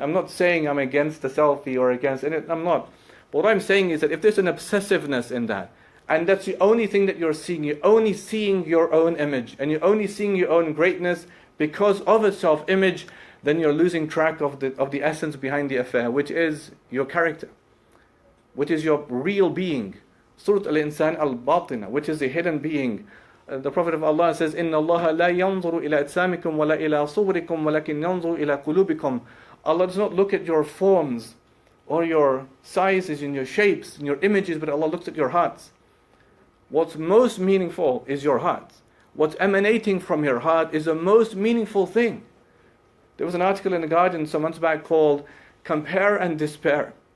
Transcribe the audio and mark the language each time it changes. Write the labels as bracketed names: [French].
[English] I'm not saying I'm against the selfie or against it. I'm not. But what I'm saying is that if there's an obsessiveness in that, and that's the only thing that you're seeing, you're only seeing your own image, and you're only seeing your own greatness, because of a self-image, then you're losing track of the essence behind the affair, which is your character, which is your real being. Surat al-Insan al-Batina, which is the hidden being. The Prophet of Allah says, [Arabic] إِنَّ اللَّهَ لَا يَنظُرُ إِلَىٰ أَجْسَامِكُمْ وَلَا إِلَىٰ صُوَرِكُمْ وَلَكِنْ يَنظُرُ إِلَىٰ قُلُوبِكُمْ. [English] Allah does not look at your forms or your sizes and your shapes and your images, but Allah looks at your hearts. What's most meaningful is your heart. What's emanating from your heart is the most meaningful thing. There was an article in The Guardian some months back called Compare and Despair.